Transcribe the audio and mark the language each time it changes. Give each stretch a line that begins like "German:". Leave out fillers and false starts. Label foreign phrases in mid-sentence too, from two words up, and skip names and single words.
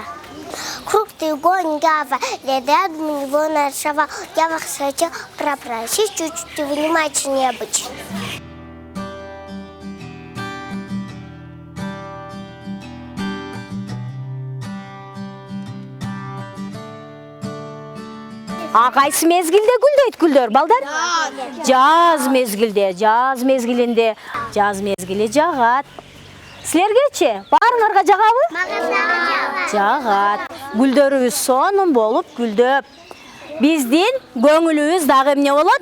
Russian: Круг треугольника, рядом его нарисовал. Я вас хочу попросить чуть-чуть внимательнее быть.
Kyrgyz: А кайсы мезгилде гүлдөйт гүлдөр, балдар? Жаз мезгилде, жаз мезгилинде, жаз мезгилинде. баарыбызга эле жагат. Силергечи баарыңарга жагабы? Жагат. Гүлдөрүбүз сонун болуп гүлдөп, биздин көңүлүбүз дагы эмне болот?